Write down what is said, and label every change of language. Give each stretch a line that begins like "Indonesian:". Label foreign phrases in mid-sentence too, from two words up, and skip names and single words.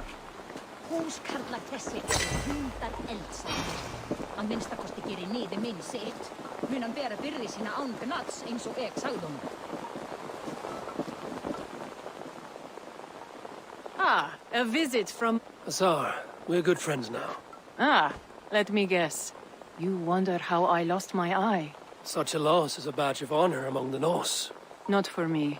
Icelandic: Húskarlar þessir eru hundar eldsættir. Að minnstakosti gerir niður minn sitt. Mun hann bera byrði sína án gnats eins og ég sagði honum.
English: Ah, a visit from... Azar, we're good friends now. Ah, let me guess. You wonder how I lost my eye. Such a loss is a badge of honor among the Norse. Not for me.